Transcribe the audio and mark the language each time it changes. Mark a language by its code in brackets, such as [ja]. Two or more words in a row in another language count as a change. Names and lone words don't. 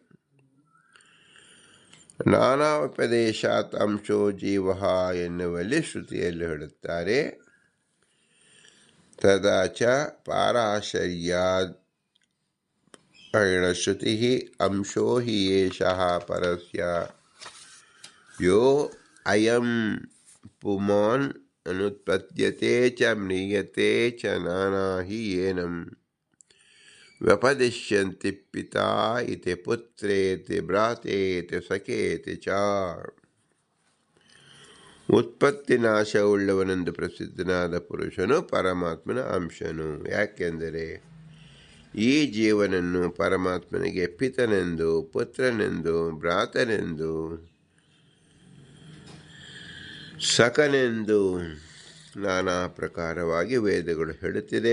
[sa] ನಾನಾಪದೇಶಾತ್ ಅಂಶೋ ಜೀವ [kn] ಎನ್ನುವಲ್ಲಿ ಶ್ರುತಿಯಲ್ಲಿ ಹೇಳುತ್ತಾರೆ. [sa] ತದಾಚ ಪಾರಾಶರ್ಯಾದ್ ಶ್ರುತಿ ಅಂಶೋ ಹಿ ಏಷಃ ಪರಸ್ಯ ಯೋ ಅಯಂ ಪುಮಾನ್ ಅನುತ್ಪದ್ಯತೆ ಚ ಮ್ರಿಯತೆ ಚ ನಾನಾ ಹಿ ಏನಂ ವ್ಯಪದಿಶ್ಯಂತಿ ಪಿತಾ ಇತಿ ಪುತ್ರೇತಿ ಭ್ರಾತೇತಿ ಸಖೇತಿ ಚ. [kn] ಉತ್ಪತ್ತಿ ನಾಶವುಳ್ಳವನೆಂದು ಪ್ರಸಿದ್ಧನಾದ ಪುರುಷನು ಪರಮಾತ್ಮನ ಅಂಶನು. ಯಾಕೆಂದರೆ ಈ ಜೀವನನ್ನು ಪರಮಾತ್ಮನಿಗೆ ಪಿತನೆಂದು, ಪುತ್ರನೆಂದು, ಭ್ರಾತನೆಂದು, ಸಖನೆಂದು ನಾನಾ ಪ್ರಕಾರವಾಗಿ ವೇದಗಳು ಹೇಳುತ್ತಿದೆ.